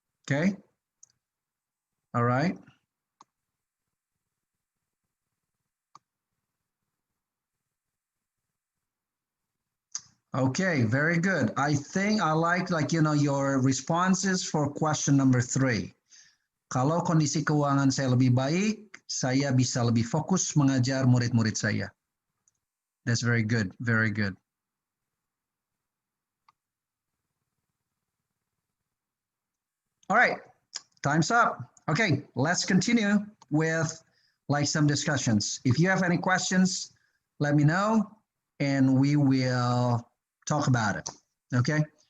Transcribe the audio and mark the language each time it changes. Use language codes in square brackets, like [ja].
[en] Okay. All right. Okay, very good. I think I like your responses for question number 3. [id] Kalau kondisi keuangan saya lebih baik, saya bisa lebih fokus mengajar murid-murid saya. [en] That's very good, very good. All right, time's up. Okay, let's continue with like some discussions. If you have any questions, let me know and we will talk about it, okay?